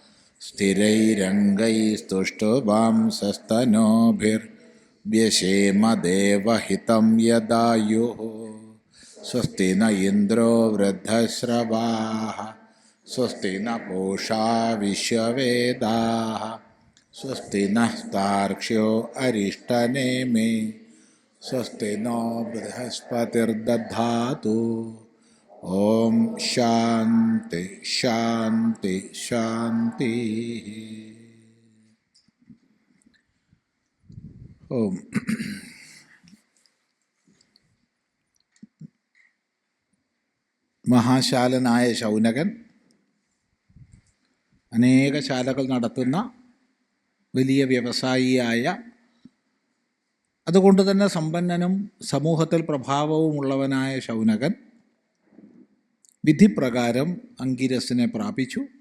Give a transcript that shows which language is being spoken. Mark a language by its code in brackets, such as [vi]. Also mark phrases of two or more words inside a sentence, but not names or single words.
[sa] स्थिरैरङ्गैस्तुष्टुवांसस्तनोभिर्व्यशेम देवहितं यदायुः स्वस्ति न इन्द्रो वृद्धश्रवाः स्वस्ति न पूषा विश्ववेदाः स्वस्ति नः तार्क्ष्यो अरिष्टनेमि स्वस्ति नो बृहस्पतिर्दधातु। ओम शांति शांति शांति। [ml] ओम മഹാശാലനായ ശൗനകൻ അനേക ശാലകൾ നടത്തുന്ന വലിയ വ്യവസായിയായ, അതുകൊണ്ട് തന്നെ സമ്പന്നനും സമൂഹത്തിൽ പ്രഭാവവുമുള്ളവനായ ശൗനകൻ വിധിപ്രകാരം അങ്കിരസിനെ പ്രാപിച്ചു.